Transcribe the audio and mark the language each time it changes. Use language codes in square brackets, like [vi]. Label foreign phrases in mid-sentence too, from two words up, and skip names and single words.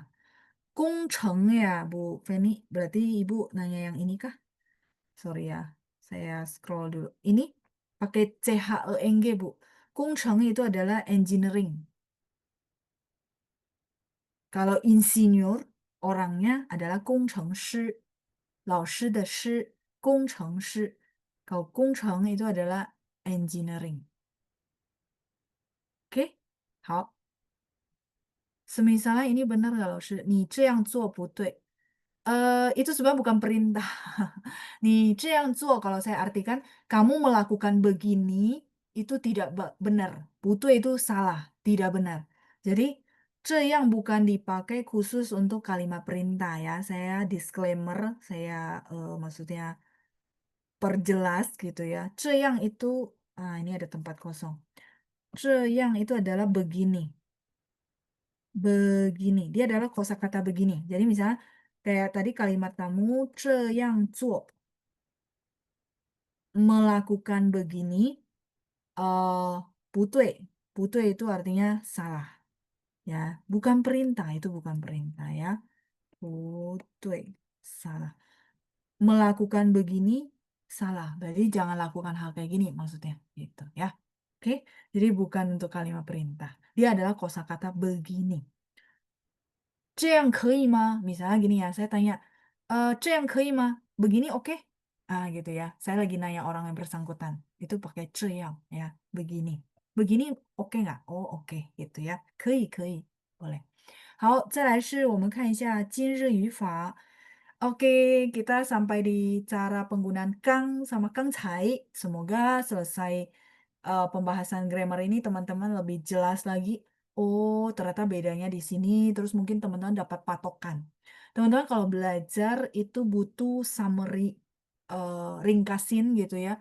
[id] 工程 ya, Bu Feni. Berarti Ibu nanya yang ini kah? Sorry ya, saya scroll dulu. Ini pakai CHENG, Bu. 工程 itu adalah engineering. Kalau insinyur, orangnya adalah 工程师. [zh] 老师的师, 工程师. [id] Kalau 工程 itu adalah engineering. Oke? 好. Semisalnya ini benar nggak, Laoshi? [zh] Ni 这样做不对. [id] Itu sebenarnya bukan perintah. [zh] Ni 这样做 [id] kalau saya artikan, kamu melakukan begini itu tidak benar. [zh] 不对 [id] itu salah, tidak benar. Jadi, 这样 bukan dipakai khusus untuk kalimat perintah ya. Saya disclaimer, saya maksudnya perjelas gitu ya. 这样 itu, ini ada tempat kosong. 这样 itu adalah begini. Begini. Dia adalah kosakata begini. Jadi misalnya kayak tadi kalimat kamu [zh] 这样做 [id] melakukan begini [zh] 不对. [id] 不对 itu artinya salah. Ya, bukan perintah, itu bukan perintah ya. [zh] 不对, [id] salah. Melakukan begini salah. Berarti jangan lakukan hal kayak gini maksudnya gitu ya. Oke. Jadi bukan untuk kalimat perintah. Dia adalah kosakata begini. [zh] 这样可以吗? [id] Misalnya gini ya, saya tanya, [zh] 这样可以吗? [id] Begini oke? Gitu ya. Saya lagi nanya orang yang bersangkutan. Itu pakai 这样 ya, begini. Begini oke nggak? Oh oke gitu ya. [zh] 可以可以 [id] boleh. [zh] 好，再来是我们看一下今日语法。 [id] Oke, kita sampai di cara penggunaan kang sama kangcai. Semoga selesai pembahasan grammar ini teman-teman lebih jelas lagi. Oh, ternyata bedanya di sini. Terus mungkin teman-teman dapat patokan. Teman-teman kalau belajar itu butuh summary, ringkasin gitu ya.